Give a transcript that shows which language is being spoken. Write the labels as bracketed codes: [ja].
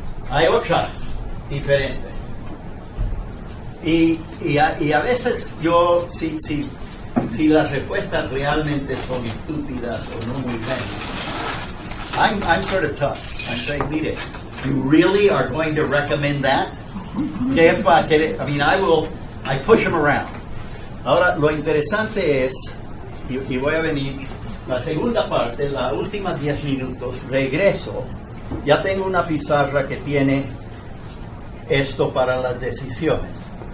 [es] Hay otra diferente. Y a veces yo, si las respuestas realmente son estúpidas o no muy bien, [en] I'm sort of tough. I'm saying, mire, you really are going to recommend that? I push them around. [es] Ahora, lo interesante es, y voy a venir, la segunda parte, las últimas 10 minutos, regreso, ya tengo una pizarra que tiene esto para las decisiones.